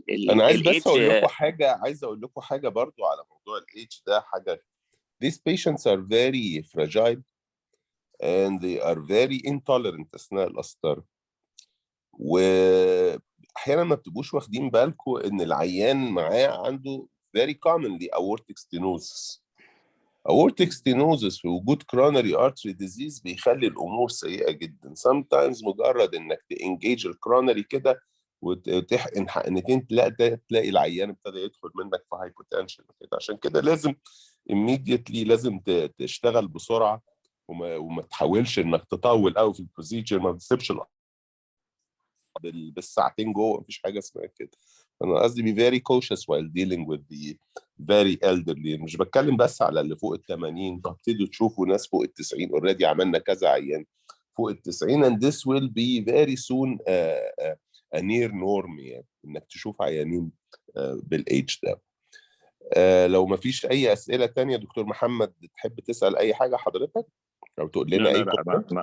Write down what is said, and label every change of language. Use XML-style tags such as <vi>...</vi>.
<ar>انا عايز بس اقول لكم حاجه، برضو على موضوع الايدج ده. حاجه</ar> <en>these patients are very fragile and they are very intolerant</en> <ar>اثناء القسطره، واحيانا ما بتبقوش واخدين بالكم ان العيان معاه عنده</ar> <en>very commonly aortic stenosis. aortic stenosis</en> <ar>في وجود</ar> <en>coronary artery disease</en> <ar>بيخلي الامور سيئه جدا. sometimes مجرد انك تانجيج الكرونري كده وتحقن حقنتين تلاقي العيان ابتدى يدخل منك في هايبوتنشن كده. عشان كده لازم immediately لازم تشتغل بسرعه، وما تحاولش انك تطول قوي في البروسيجر، ما تسيبش بالساعتين جوه، مفيش حاجه اسمها كده. انا قصدي</ar> <en>be very cautious while dealing with the very elderly.</en> <ar>مش بتكلم بس على اللي فوق ال80، بتبتدوا تشوفوا ناس فوق ال90 already. عملنا كذا عيان فوق ال90</ar> <en>and this will be very soon a near norm</en> <ar>يعني، انك تشوف عيانين بالايدج ده. لو ما فيش اي اسئله تانية دكتور محمد تحب تسال اي حاجه حضرتك او تقول لنا اي كومنت؟</ar>